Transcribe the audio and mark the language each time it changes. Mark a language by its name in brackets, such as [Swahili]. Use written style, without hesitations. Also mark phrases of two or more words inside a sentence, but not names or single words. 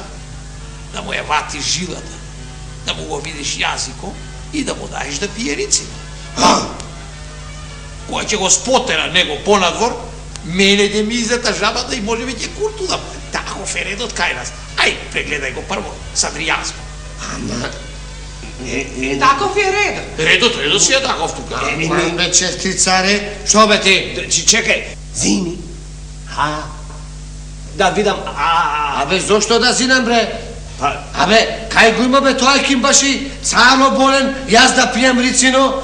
[Macedonian] Да му ја ватиш жилата, да му го видиш јазико и да му даеш да пие рицино. Која ќе го спотера него понадвор, мене ќе ми излета жабата и може би ќе куртудам. Тако фередот кај нас. Ај, прегледај го прво, садријазмо. Таков је редом. Редот си е таков тука. Имам бе, чести царе. Што бе ти? Чекај, зини. Да видам, Абе, зошто да зинам, бре? па, Абе, кај го има бе тој ким баши царо болен, јас да пијам рицино?